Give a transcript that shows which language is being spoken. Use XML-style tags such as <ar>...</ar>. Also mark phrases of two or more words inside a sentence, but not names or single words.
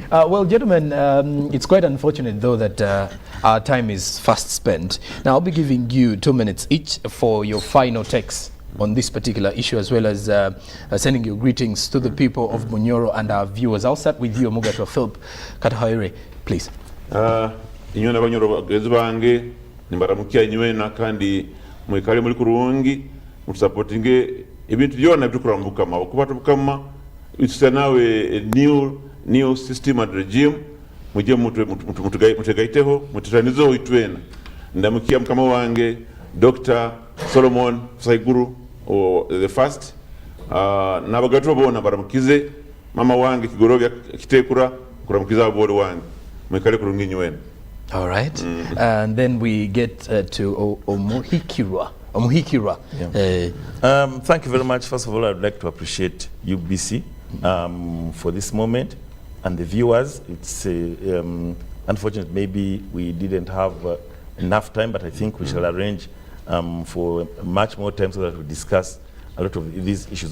<en>Well, gentlemen, it's quite unfortunate though that our time is fast spent. Now I'll be giving you 2 minutes each for your final takes on this particular issue, as well as sending your greetings to the people of Bunyoro and our viewers. I'll start with you, Omugatwa Philip Katahaire, please.</en> <nyo>Inywe n'abanyoro bagezi bange nimbaramukia inywena kandi mwikale muri kurungi mutusapotinge ibintu byona bitukurambuka ma okubata bukama</nyo> <en>it's now a new system and regime</en> <nyo>muje mutegaiteho mututanizo itwena ndamukia mukama wange Dr. Solomon Saiguru</nyo> <en>the first</en> <nyo>nabagato bona baramukize mama wange Kigorobya Kitekura kuramukiza aboro wange mwikale kurungi inywena.</nyo> <en>All right. And then we get to Omuhikira. Yeah. Thank you very much. First of all, I'd like to appreciate UBC for this moment and the viewers. It's unfortunate maybe we didn't have enough time, but I think we shall arrange for much more time so that we discuss a lot of these issues.</en>